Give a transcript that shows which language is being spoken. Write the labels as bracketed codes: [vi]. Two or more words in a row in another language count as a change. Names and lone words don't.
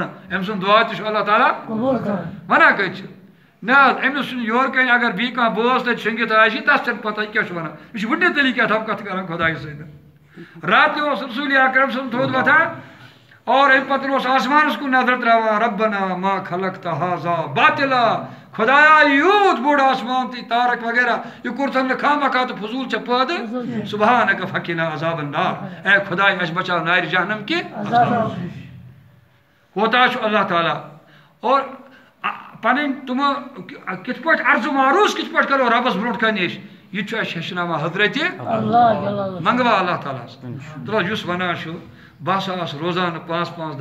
[ks] أمۍ سُنٛد دعا تہِ چھُ اللہ تعالیٰ ونان کتہِ چھِ نہ حظ أمِس چھُنہٕ یورٕ کَنہِ اگر بیٚیہِ کانٛہہ بٲژ تتہِ شٔنگِتھ آسہِ تتھ چھَنہٕ پتہ یہِ کیٛاہ چھُ ونان یہِ چھُ وٕڈنہِ تیٚلی کیٛاہ تھام کتھ کران خۄدایس سۭتۍ راتہِ اوس رسوٗلِ اکرم سُنٛد تھوٚد وۄتھان اور امہِ پتہٕ اوس آسمانس کُن نظر تراوان [ar] ربنا ما خلقت هذا باطلا [ks] خدایا یوٗت بوٚڑ آسمان تہٕ تارک وغیرہ یہِ کوٚرتھن نہٕ خامخا تہٕ فضوٗل ژےٚ پٲدٕ [ar] سبحانک فقنا عذاب النار [ks] اے خداے اَسہِ بچاو نارِ جہنم کہِ کوتاہ چھُ اللہ تعالیٰ اور پنٕنۍ تِمہٕ کِتھ پٲٹھۍ عرض معروض کِتھ پٲٹھۍ کرو رۄبس برونٛٹھ کنہِ أسۍ یہِ تہِ چھُ اَسہِ ہیٚچھناوان حضرتِ منٛگوا اللہ تعالیٰ ہس تُلو یُس ونان چھُ بہٕ ہسا آسہٕ روزانہٕ 5 5